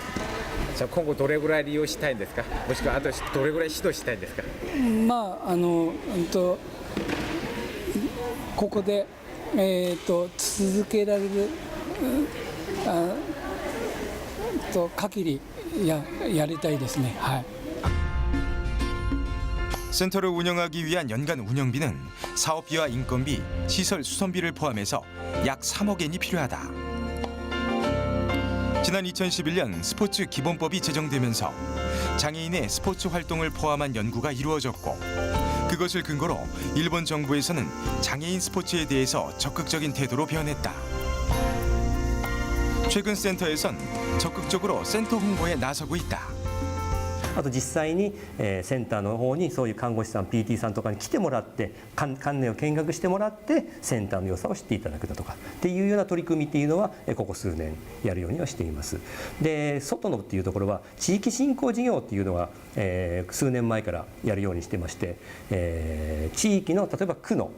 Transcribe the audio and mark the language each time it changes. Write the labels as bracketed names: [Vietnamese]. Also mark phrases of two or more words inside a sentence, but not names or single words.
[Japanese] じゃあ今後どれぐらい利用したいんですか。もしくはあとどれぐらい指導したいんですか。ここで続けられる限りやりたいですね。はい。 [Korean] 센터를 운영하기 위한 연간 운영비는 사업비와 인건비, 시설 수선비를 포함해서 약 3억 엔이 필요하다. 지난 2011년 스포츠 기본법이 제정되면서 장애인의 스포츠 활동을 포함한 연구가 이루어졌고 그것을 근거로 일본 정부에서는 장애인 스포츠에 대해서 적극적인 태도로 변했다. 최근 센터에선 적극적으로 센터 홍보에 나서고 있다. [Japanese] あと実際に、センターの方にそういう看護師さん PT さんとかに来てもらって関連を見学してもらってセンターの良さを知っていただくだとかっていうような取り組みっていうのはここ数年やるようにはしています。で外のっていうところは地域振興事業っていうのは、数年前からやるようにしてまして、地域の例えば区の